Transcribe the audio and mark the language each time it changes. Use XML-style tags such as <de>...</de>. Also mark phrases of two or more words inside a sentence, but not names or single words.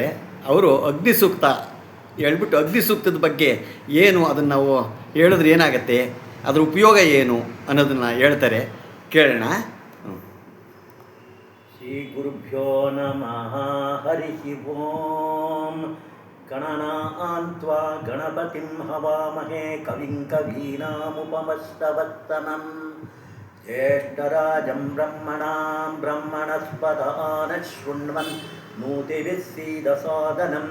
<kn>ಅವರು ಅಗ್ನಿ ಸೂಕ್ತ ಹೇಳ್ಬಿಟ್ಟು ಅಗ್ನಿ ಸೂಕ್ತದ ಬಗ್ಗೆ ಏನು ಅದನ್ನು ನಾವು ಹೇಳಿದ್ರೆ ಏನಾಗುತ್ತೆ, ಅದರ ಉಪಯೋಗ ಏನು ಅನ್ನೋದನ್ನು ಹೇಳ್ತಾರೆ, ಕೇಳೋಣ.</kn> <sa>ಶ್ರೀ ಗುರುಭ್ಯೋ ನಮಃ. ಹರಿ ಓಂ. ಗಣನಾನ್ತ್ವಾ ಗಣಪತಿಂ ಹವಾಮಹೇ ಕವಿಂ ಕವೀನಾಮುಪಮಸ್ತವತ್ತಮಂ ಜ್ಯೇಷ್ಠರಾಜಂ ಬ್ರಹ್ಮಣಾಂ ಬ್ರಹ್ಮಣಸ್ಪದಾನ ಶೃಣ್ವನ್ ನೂತಿಭಿಃ ಸೀದಸಾದನಂ.</sa>